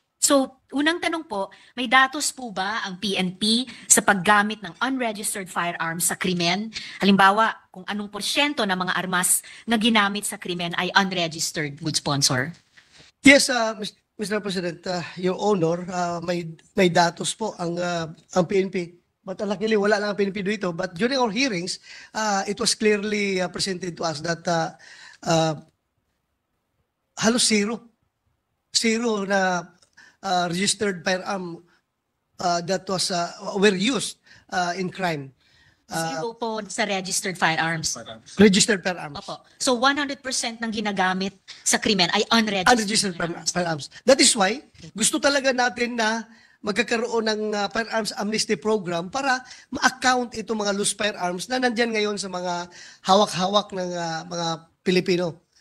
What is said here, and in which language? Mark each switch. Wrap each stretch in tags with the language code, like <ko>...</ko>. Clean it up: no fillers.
<tl>So, unang tanong po, may datos po ba ang PNP sa paggamit ng unregistered firearms sa krimen? Halimbawa, kung anong porsyento ng mga armas na ginamit sa krimen ay unregistered, good sponsor?</tl> <en>Yes, Mr. President, Your Honor,</en> <tl>may datos po ang PNP</tl> <en>But luckily,</en> <tl>wala lang ang PNP dito.</tl> <en>But during our hearings, it was clearly presented to us that halos zero. Zero na registered firearm that were used in crime.</en> <tl>Zero po sa registered firearms.</tl> <en>Registered firearms.</en> <tl>Opo. So 100% ng ginagamit sa krimen ay unregistered,</tl> <en>Unregistered firearms. That is why</en> <tl>gusto talaga natin na magkakaroon ng firearms amnesty program para ma-account itong mga loose firearms na nandyan ngayon sa mga hawak-hawak ng mga Pilipino.</tl>